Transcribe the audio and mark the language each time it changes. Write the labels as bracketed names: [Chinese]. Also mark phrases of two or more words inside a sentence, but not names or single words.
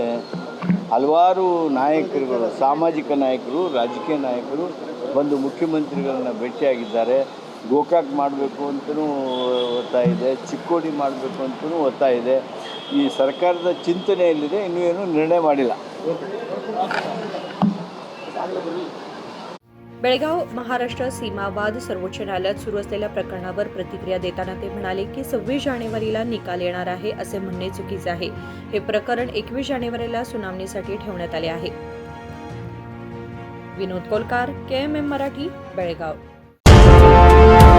[Kannada] ಹಲವಾರು ನಾಯಕರುಗಳು, ಸಾಮಾಜಿಕ ನಾಯಕರು, ರಾಜಕೀಯ ನಾಯಕರು ಬಂದು ಮುಖ್ಯಮಂತ್ರಿಗಳನ್ನ ಭೇಟಿಯಾಗಿದ್ದಾರೆ. ಗೋಕಾಕ್ ಮಾಡಬೇಕು ಅಂತಲೂ ಒತ್ತಾಯ ಇದೆ, ಚಿಕ್ಕೋಡಿ ಮಾಡಬೇಕು ಅಂತಲೂ ಒತ್ತಾಯ ಇದೆ. ಈ ಸರ್ಕಾರದ ಚಿಂತನೆಯಲ್ಲಿದೆ, ಇನ್ನೂ ಏನೂ ನಿರ್ಣಯ ಮಾಡಿಲ್ಲ. [Marathi] बेळगाव महाराष्ट्र सीमा वाद सर्वोच्च न्यायालयात सुरू असलेल्या प्रकरणावर प्रतिक्रिया देताना ते म्हणाले की 26 जानेवारीला निकाल येणार आहे असे म्हणणे चुकीचे आहे. हे प्रकरण 21 जानेवारीला सुनावणीसाठी ठेवण्यात आले आहे. विनोद कोलकार, KMM मराठी, बेळगाव.